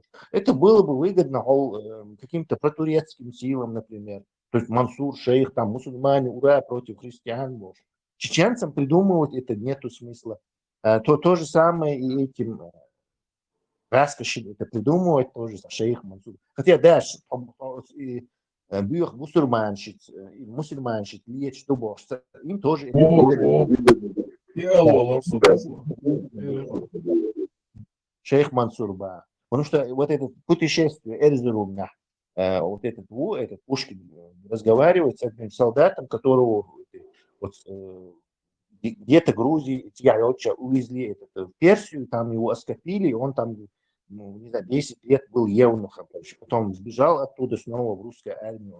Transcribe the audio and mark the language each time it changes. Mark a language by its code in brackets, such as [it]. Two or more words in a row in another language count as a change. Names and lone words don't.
[ru] Это было бы выгодно каким-то протурецким силам, например. То есть Мансур, шейх, там, мусульмане, ура, против христиан. Может. Чеченцам придумывать это нету смысла. То же самое и этим раскоши это придумывать тоже, шейх Мансур. Хотя, да, büyük musulmanşit, liyeç, что им тоже это выгодно. Шейх Мансур, да. Потому что вот это путешествие Эрзурум, вот этот Пушкин разговаривает с одним солдатом, которого вот, где-то Грузии, увезли в Персию, там его оскопили, он там, не знаю, 10 лет был евнухом, потом сбежал оттуда снова в русскую армию.